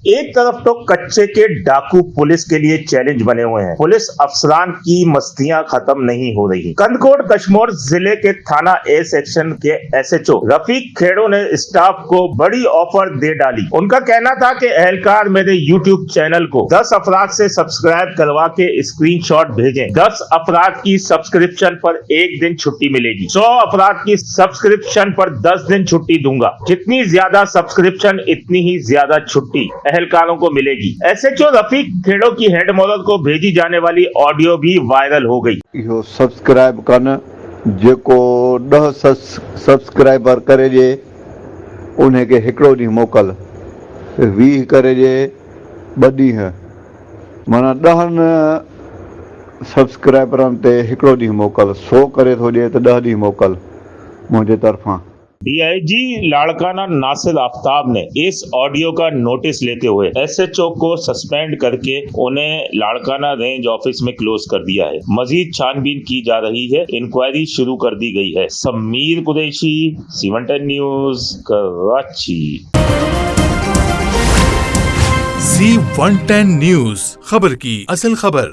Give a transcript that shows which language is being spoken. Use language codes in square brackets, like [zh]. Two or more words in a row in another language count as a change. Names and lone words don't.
[ur] ایک طرف تو کچے کے ڈاکو پولیس کے لیے چیلنج بنے ہوئے ہیں، پولیس افسران کی مستیاں ختم نہیں ہو رہی. کندکوٹ کشمور ضلعے کے تھانہ اے سیکشن کے ایس ایچ او رفیق کھیڑو نے سٹاف کو بڑی آفر دے ڈالی. ان کا کہنا تھا کہ اہلکار میرے [en] YouTube channel [ur] کو 10 افراد سے سبسکرائب کروا کے سکرین شاٹ بھیجیں. 10 افراد کی سبسکرپشن پر 1 دن چھٹی ملے گی. 100 افراد کی سبسکرپشن پر 10 دن چھٹی دوں گا. جتنی زیادہ سبسکرپشن اتنی ہی زیادہ چھٹی اہلکاروں کو ملے گی. ایس ایچ او رفیق کھیڑو کی [en] head model [ur] کو بھیجی جانے والی آڈیو بھی وائرل ہو گئی. [sd] इहो सब्सक्राइब कन जेको 10 सब्सक्राइबर करे जे उन्हें के हिकिड़ो ॾींहुं मोकल, 20 करे जे 2 ॾींहं, माना 10 सब्सक्राइबरनि ते हिकिड़ो ॾींहुं मोकल, 100 करे थो ॾिए त 10 ॾींहं मोकल मुंहिंजे तरफ़ां। [ur] ڈی آئی جی لاڑکانہ ناصر آفتاب نے اس آڈیو کا نوٹس لیتے ہوئے ایس ایچ او کو سسپنڈ کرکے انہیں لاڑکانہ [en] range office [ur] میں کلوز کر دیا ہے. مزید چھان بین کی جا رہی ہے، انکوائری شروع کر دی گئی ہے. سمیر قریشی، C110 نیوز، کراچی. C110 نیوز، خبر کی اصل خبر.